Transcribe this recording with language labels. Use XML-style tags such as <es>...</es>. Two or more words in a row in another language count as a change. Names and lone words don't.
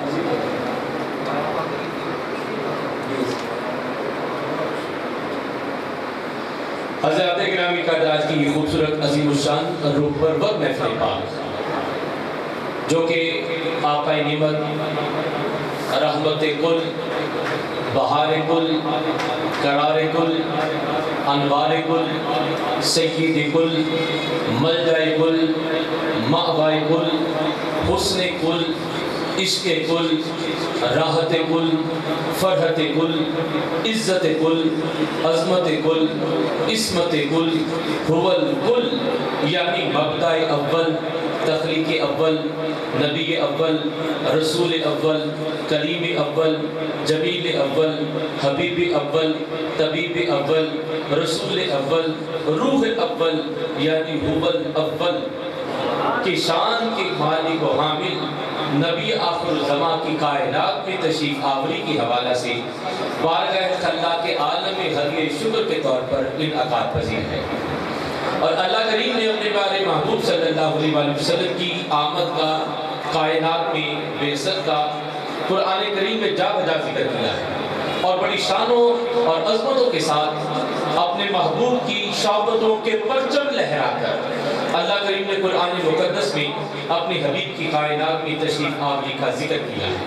<ur>حضرات گرامی کا آج کی یہ خوبصورت عظیم الشان روح پرور محفل پاک، جو کہ آقا نعمت، رحمت کل، بہار کل، قرار کل، انوار کل، سید کل، ملجأ کل، مأوى کل، حسن کل، عشق کل، راحت کل، فرحت کل، عزت کل، عظمت کل، عصمت کل،</ur> <ar>هو الکل،</ar> <ur>یعنی مبدأ اول، تخلیق اول، نبی اول، رسول اول، کلیم اول، جمیل اول، حبیب اول، طبیب اول، رسول اول، روح اول، یعنی</ur> <ar>هو الاول</ar> <ur>کی شان کے مالک و حامل نبی آخر الزمان کی کائنات میں تشریف آوری کی حوالہ سے بارگاہ خلاق عالم حدیث شکر کے طور پر انعقاد پذیر ہے۔ اور اللہ کریم نے اپنے پیارے محبوب صلی اللہ علیہ وسلم کی آمد کا، کائنات میں بعثت کا قرآن کریم میں جا بجا ذکر کیا ہے، اور بڑی شانوں اور عظمتوں کے ساتھ اپنے محبوب کی شوکتوں کے پرچم لہرا کر اللہ کریم نے قرآن مقدس میں اپنی حبیب کی کائنات میں تشریف آوری کا ذکر کیا ہے۔</ur>